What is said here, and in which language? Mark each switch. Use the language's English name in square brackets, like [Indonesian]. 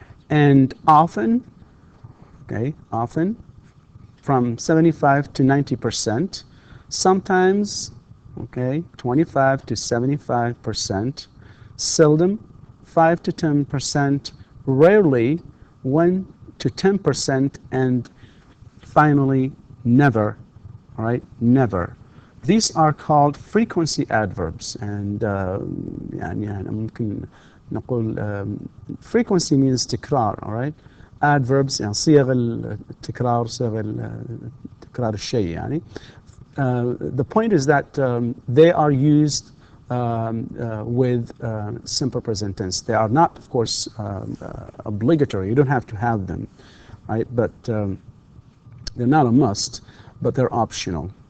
[English] And often, okay, often from 75 to 90%, sometimes, okay, 25 to 75%, seldom 5 to 10%, rarely 1 to 10%, and finally never. All right, never. These are called frequency adverbs, and [Arabic] يعني ممكن نقول [English] frequency means تكرار. All right, adverbs [Arabic] يعني صيغ التكرار، صيغ تكرار الشيء يعني. [English] The point is that they are used with simple present tense. They are not, of course, obligatory. You don't have to have them, right? But they're not a must, but they're optional.